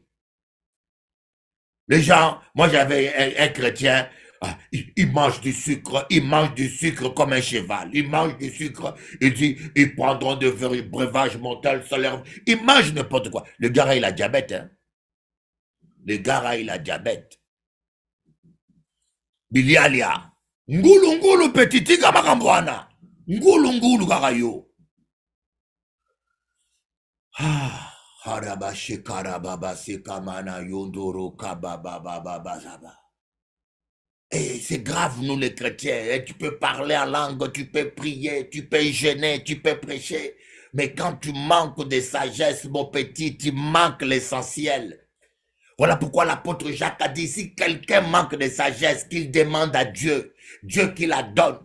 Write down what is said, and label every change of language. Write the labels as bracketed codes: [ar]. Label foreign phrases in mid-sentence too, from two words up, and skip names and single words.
[fr] Les gens, moi j'avais un chrétien, il mange du sucre comme un cheval. Il mange du sucre, il dit, ils prendront de breuvages mortels solaires. Il mange n'importe quoi. Le gars, il a diabète, hein. Le gars, il a diabète. Bilialia. Ngulu petiti kamakambwana. Ngulu karayo. Harabashi karababa sekamana yondoro kababa. Et c'est grave, nous les chrétiens. Tu peux parler en langue, tu peux prier, tu peux jeûner, tu peux prêcher. Mais quand tu manques de sagesse, mon petit, tu manques l'essentiel. Voilà pourquoi l'apôtre Jacques a dit, si quelqu'un manque de sagesse, qu'il demande à Dieu, Dieu qui la donne.